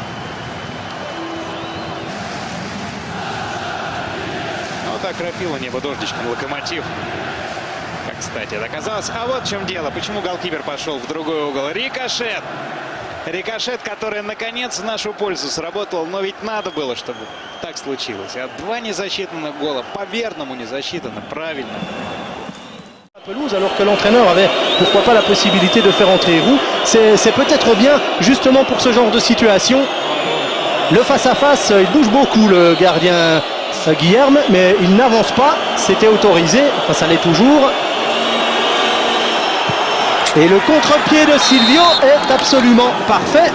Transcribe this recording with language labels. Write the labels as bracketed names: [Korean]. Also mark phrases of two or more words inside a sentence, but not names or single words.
[Russian] Ну, так крапило небо дождичком Локомотив. Как, кстати, это оказалось. А вот в чем дело. Почему голкипер пошел в другой угол? Рикошет. Рикошет, который, наконец, в нашу пользу сработал. Но ведь надо было, чтобы так случилось. А два незасчитанных гола. По-верному не засчитаны. Правильно. [French] Pelouse, alors que l'entraîneur avait pourquoi pas la possibilité de faire entrer Roux. C'est peut-être bien justement pour ce genre de situation. Le face-à-face, il bouge beaucoup le gardien Guilherme, mais il n'avance pas. C'était autorisé, enfin ça l'est toujours. Et le contre-pied de Silvio est absolument parfait.